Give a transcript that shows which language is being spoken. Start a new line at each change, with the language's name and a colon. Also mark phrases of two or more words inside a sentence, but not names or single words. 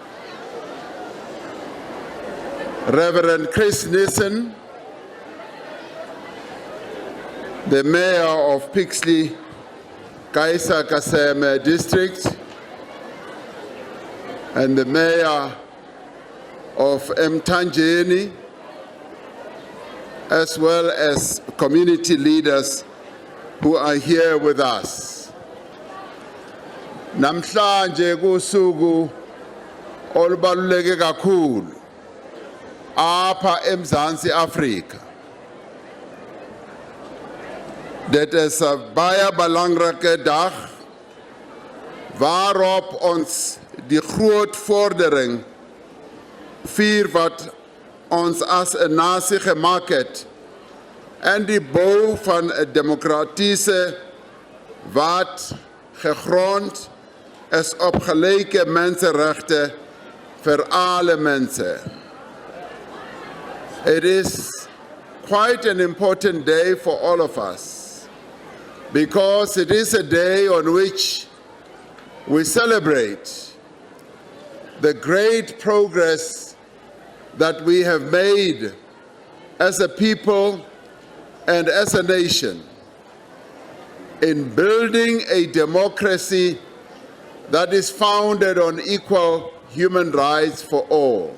English: Reverend Chris Nissen, the Mayor of Pixley, Kaisa Kaseme District, and the Mayor of Mtanjeni, as well as community leaders who are here with us.
Xhosa: Namhlanje kusuku olubaluleke kakhulu apha eMzantsi Afrika.
Afrikaans: Dit is 'n baie belangrike dag waarop ons die groot vordering vier wat ons as 'n nasie gemaak het en die bou van 'n demokratiese wat gegrond is op gelyke menseregte vir alle mense.
English: It is quite an important day for all of us because it is a day on which we celebrate the great progress that we have made as a people and as a nation in building a democracy that is founded on equal human rights for all.